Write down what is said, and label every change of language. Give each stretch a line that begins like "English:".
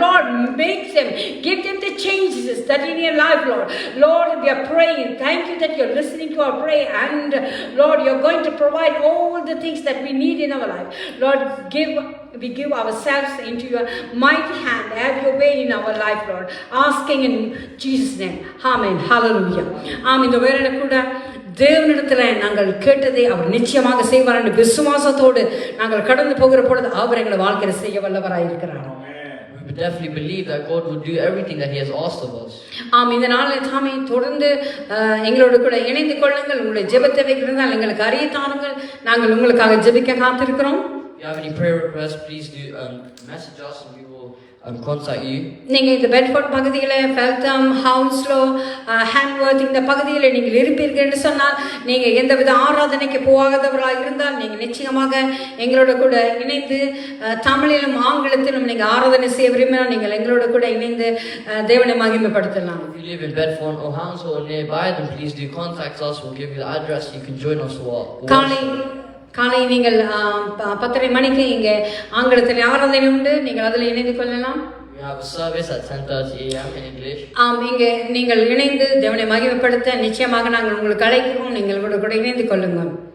English: Lord, make them, give them the changes that in your life, Lord. Lord, we are praying. Thank you that you're listening to our prayer, and Lord, you're going to provide all the things that we need in our life. Lord, we give ourselves into your mighty hand. Have your way in our life, Lord. Asking in Jesus' name. Amen. Hallelujah.
Tamil: இந்த வேளையில கூட தேவனிடத்தில் நாங்கள் கேட்டதை அவர் நிச்சயமாக செய்வார் என்று விசுவாசத்தோடு நாங்கள் கடந்து போகிற பொழுது அவர் எங்களை வாழ்க்கையில் செய்ய வல்லவராய் இருக்கிறார்.
English: We definitely believe that God will do everything that He has asked of us.
Tamil: இந்த நாளில் தாமே தொடர்ந்து எங்களோடு கூட இணைந்து கொள்ளுங்கள். உங்களுடைய ஜெபத்தை வைக்கிறதால் எங்களுக்கு அறிய தாருங்கள். நாங்கள் உங்களுக்காக ஜெபிக்க காத்திருக்கிறோம்.
English: If you have any prayer requests, please do message us and we will contact you.
Tamil: நீங்க இந்த பெட்ஃபோர்ட் பகுதியில ஃபெல்தம் ஹவுஸ்லோ ஹேண்ட்வர்த் இந்த பகுதியில் நீங்கள் இருப்பீர்கள் என்று சொன்னால் நீங்க எந்தவித ஆராதனைக்கு போகாதவர்களாக இருந்தால் நீங்க நிச்சயமாக எங்களோட கூட இணைந்து தமிழிலும் ஆங்கிலத்திலும் நீங்க ஆராதனை செய்ய விரும்பினால் நீங்கள் எங்களோட கூட இணைந்து தேவனை மகிமைப்படுத்தலாம்.
English: If you live in Bedford or Hounslow or nearby, then please do contact us. We'll give you the address. You can join us for
Tamil: காலை நீங்கள் 10:30 மணிக்கு இங்கே ஆங்கிலத்தில் ஆராதனை உண்டு. நீங்கள் அதில் இணைந்து கொள்ளலாம்.
English: We have a service at 10:30 a.m. in English.
Tamil: இங்கே நீங்கள் இணைந்து தேவனை மகிமைப்படுத்த நிச்சயமாக நாங்கள் உங்களுக்கு அழைக்கிறோம். நீங்கள் கூட இணைந்து கொள்ளுங்கள்.